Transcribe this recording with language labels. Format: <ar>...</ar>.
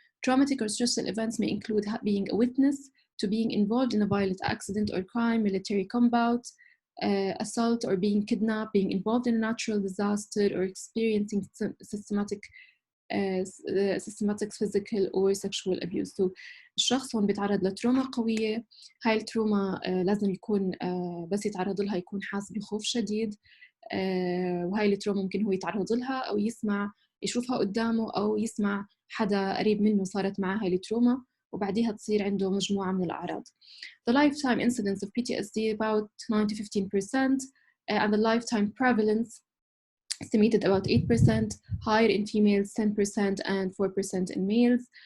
<en>Traumatic or stressful events may include being a witness to being involved in a violent accident or crime, military combat, assault, or being kidnapped, being involved in a natural disaster, or experiencing systematic physical or sexual abuse.</en> <ar>So الشخص هون بيتعرض لتروما قوية. هاي التروما لازم يكون بس يتعرض لها يكون حاس بخوف شديد، وهاي التروما ممكن هو يتعرض لها أو يشوفها قدامه أو يسمع حدا قريب منه صارت معاه هاي التروما وبعديها تصير عنده مجموعة من الأعراض.</ar> <en>The lifetime incidence of PTSD about 9 to 15%, and the lifetime prevalence estimated about 8%, higher in females 10% and 4% in males.</en>